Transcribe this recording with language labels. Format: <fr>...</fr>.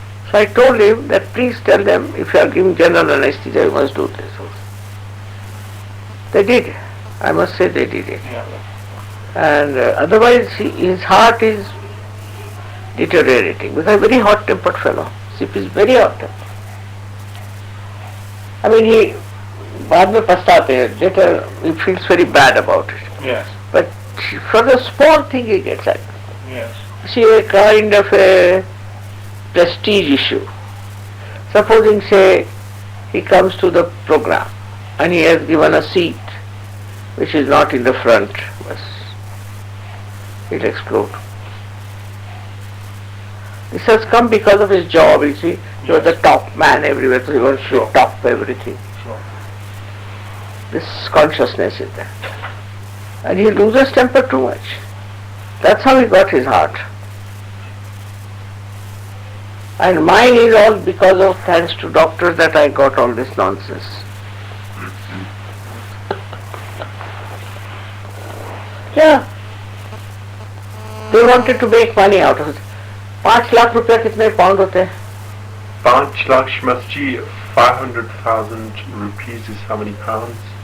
<en>So I told him that please tell them if you are giving general anesthesia, you must do this also. They did. I must say they did it. And otherwise his heart is deteriorating because a very hot-tempered fellow. CP is very hot-tempered. I mean, he</en> <hi>बाद में पछताते हैं.</hi> <en>Later he feels very bad about it. Yes. But for the small thing he gets angry. Yes. See, a kind of a prestige issue. Supposing, say, he comes to the program and he has given a seat which is not in the front, but he'll explode. This has come because of his job, you see. He was the top man everywhere, so he wants to top everything. Sure. This consciousness is there. And he loses temper too much. That's how he got his heart. And mine is all because of, thanks to doctors, that I got all this nonsense. Yeah. They wanted to make money out of it.</en> <hi>5 lakh रुपया कितने pound होते हैं?</hi> <en>5 lakh Shmatji, 500,000 rupees is how many pounds?</en>